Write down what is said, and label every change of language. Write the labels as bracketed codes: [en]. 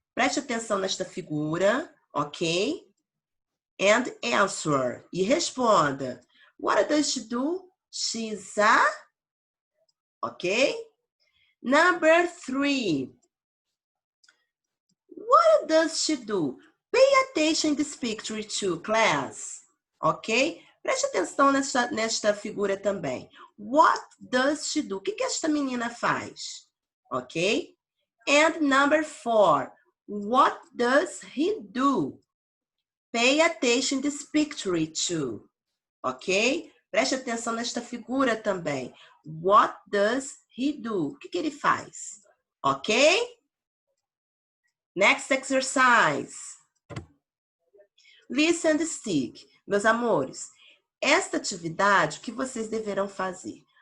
[pt] Preste atenção nesta figura, ok? [en] And answer. [pt] E responda. [en] What does she do? She's a, okay? Number 3. What does she do? Pay attention in this picture too, class. Ok? [pt] Preste atenção nesta figura também. [en] What does she do? [pt] O que esta menina faz? Ok? [en] And number 4. What does he do? Pay attention in this picture too. Ok? [pt] Preste atenção nesta figura também. [en] What does he do? [pt] O que ele faz? Ok? [en] Next exercise. Listen and stick. [pt] Meus amores, esta atividade, o que vocês deverão fazer?